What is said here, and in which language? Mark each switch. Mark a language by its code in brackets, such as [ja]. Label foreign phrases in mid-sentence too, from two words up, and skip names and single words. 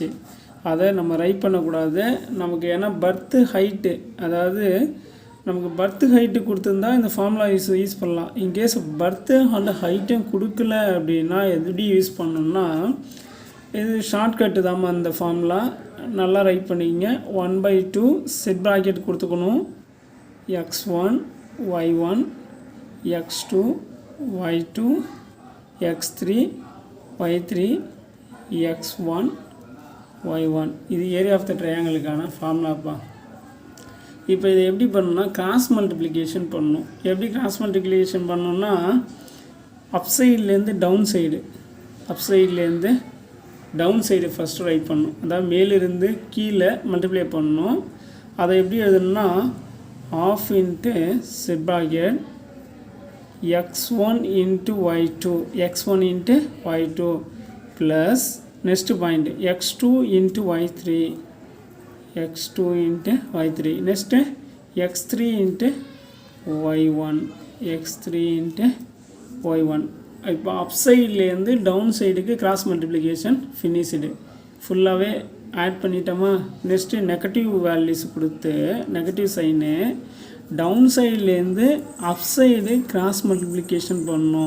[ta] அதை நம்ம ரைட் பண்ணக்கூடாது நமக்கு, ஏன்னா [en] breadth height, [ta] அதாவது நமக்கு [en] breadth height [ta] கொடுத்துருந்தா இந்த [en] formula use [ta] பண்ணலாம். [en] in case breadth [ta] அந்த ஹைட்டும் கொடுக்கல அப்படின்னா எப்படி யூஸ் பண்ணணும்னா, இது ஷார்ட்கட்டு தாம்மா. அந்த ஃபார்முலா நல்லா ரைட் பண்ணிக்கிங்க. 1/2 [en] set bracket [ta] கொடுத்துக்கணும். [en] x1 y1 x2 y2 x3 y3 x1 y1. [ta] இது [en] area of the triangle formula. [ta] இப்போ இதை எப்படி பண்ணணும்னா [en] cross multiplication [ta] பண்ணணும். எப்படி [en] cross multiplication [ta] பண்ணணும்னா, [en] up side down side, up side down side first write [ta] பண்ணணும். அதாவது மேலிருந்து கீழே மல்டிப்ளை பண்ணணும். அதை எப்படி எழுதணும்னா, [en] half into set bracket x1 into y2 x1 into y2 plus next point x2 into y3 x2 into y3 next x3 into y1 x3 into y1. [ta] இப்போ [en] up side down side cross multiplication finished fully add [ta] பண்ணிட்டோமா. [en] next negative values [ta] கொடுத்து [en] negative sign down side up side cross multiplication [ta] பண்ணணும்.